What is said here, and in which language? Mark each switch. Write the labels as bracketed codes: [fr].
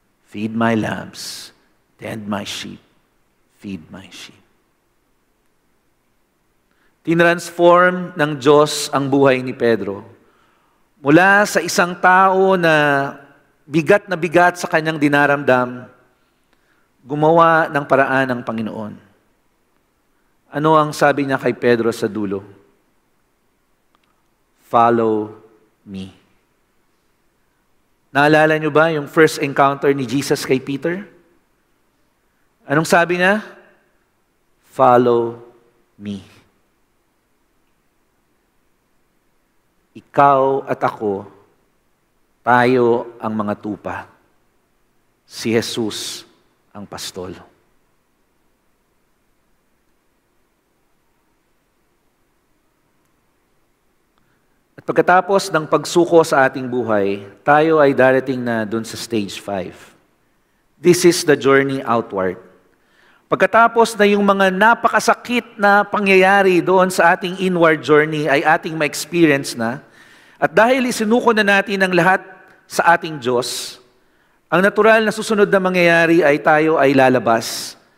[en] Feed my lambs, tend my sheep, feed my sheep. [tl] Tinransform ng Diyos ang buhay ni Pedro. Mula sa isang tao na bigat sa kanyang dinaramdam, gumawa ng paraan ng Panginoon. Ano ang sabi niya kay Pedro sa dulo? [en] Follow me. [tl] Naalala niyo ba yung first encounter ni Jesus kay Peter? Anong sabi niya? [en] Follow me. [tl] Ikaw at ako, tayo ang mga tupa. Si Jesus ang pastol. At pagkatapos ng pagsuko sa ating buhay, tayo ay darating na dun sa stage 5. [en] This is the journey outward. [tl] Pagkatapos na yung mga napakasakit na pangyayari doon sa ating inward journey ay ating ma-experience na, at dahil isinuko na natin ang lahat sa ating Diyos, ang natural na susunod na mangyayari ay tayo ay lalabas.